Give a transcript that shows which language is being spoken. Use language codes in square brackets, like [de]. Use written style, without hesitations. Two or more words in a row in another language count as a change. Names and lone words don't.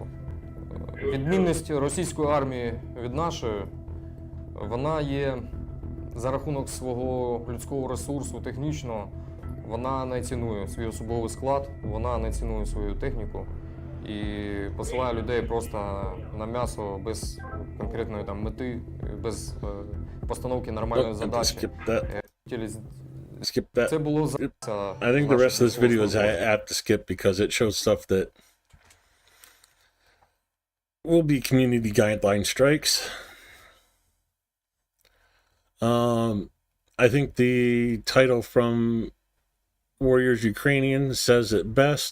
[uk] Відмінність російської армії від нашої, вона є за рахунок свого людського ресурсу, технічного, вона не цінує свій особовий склад, вона не цінує свою техніку і посилає людей просто на м'ясо без конкретної там мети, без постановки нормальної задачі. [en] Skip that. [uk] Це було [en] I think the rest of this video is I have to skip because it shows stuff that will be community guideline strikes. I think the title from Warriors Ukrainian says it best.